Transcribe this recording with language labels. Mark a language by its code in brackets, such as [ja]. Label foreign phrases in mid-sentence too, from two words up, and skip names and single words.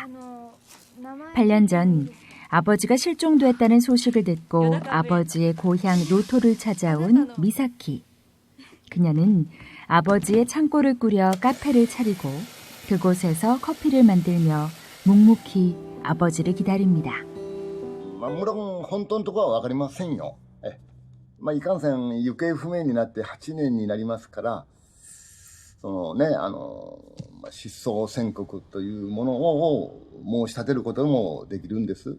[ko] 8년 전 아버지가 실종됐다는 소식을 듣고 아버지의 고향 노토를 찾아온 미사키. 그녀는 아버지의 창고를 꾸려 카페를 차리고 그곳에서 커피를 만들며 묵묵히 아버지를 기다립니다. [ja] もちろん本当のところはわかりませんよ。いかんせん行方不明になって8年になりますから、失踪宣告というものを申し立てることもできるんです。